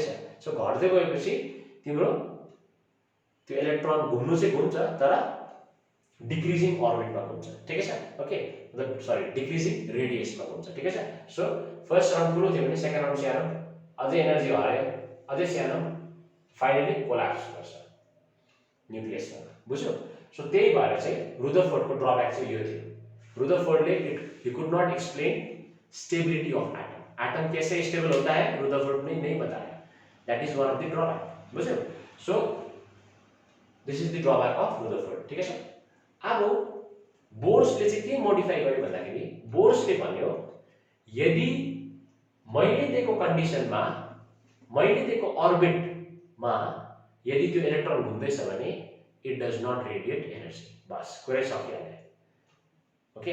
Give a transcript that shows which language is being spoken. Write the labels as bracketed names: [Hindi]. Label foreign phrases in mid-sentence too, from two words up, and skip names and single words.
[Nepali] सो घट्दै गएपछि तिम्रो त्यो इलेक्ट्रोन घुम्नु चाहिँ घुम्छ तर डिक्रिजिङ अर्बिटमा घुम्छ ठिकै छ ओके मतलब सरी डिक्रिजिङ रेडियसमा घुम्छ ठिकै छ। सो [English] first round [Nepali] ठुलो थियो भने [English] second round [Nepali] सानो अझै एनर्जी हरायो अझै सानो फाइनली कोल्याप्स गर्छ न्यूक्लियसमा बुझ्यौ। सो त्यही भएर चाहिँ रुदरफोर्डको ड्रब्याक चाहिँ यो थियो रुदरफोर्डले [English] he could not explain stability of atom [Hindi] कैसे स्टेबल होता है रुदरफोर्ड ने नहीं बताया [English] that is one of the drawback [Nepali] बुझ्यौ। [English] so this is the drawback of Rutherford [Hindi] ठीक है। [Nepali] अब बोर्सले चाहिँ के मोडिफाई गर्यो भन्दाखेरि बोर्सले भन्यो यदि मैले दिएको कन्डिसनमा मैले दिएको अर्बिटमा यदि त्यो इलेक्ट्रोन घुम्दैछ भने [English] it does not radiate energy [Nepali] बस कुरै सकिहाल्यो ओके।